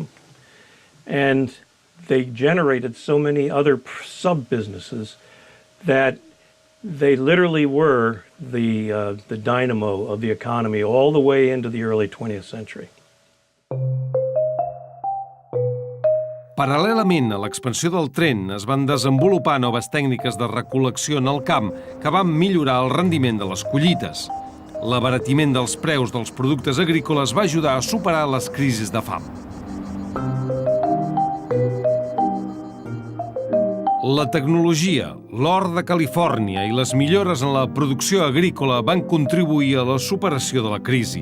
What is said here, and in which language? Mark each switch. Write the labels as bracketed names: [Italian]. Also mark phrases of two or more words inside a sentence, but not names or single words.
[English] And they generated so many other sub-businesses that they literally were the dynamo of the economy all the way into the early 20th century. [Catalan] Paral·lelament a l'expansió del tren, es van desenvolupar noves tècniques de recol·lecció en el camp que van millorar el rendiment de les collites. L'abaratiment dels preus dels productes agrícoles va ajudar a superar les crisis de fam. La tecnologia, l'or de Califòrnia i les millores en la producció agrícola van contribuir a la superació de la crisi.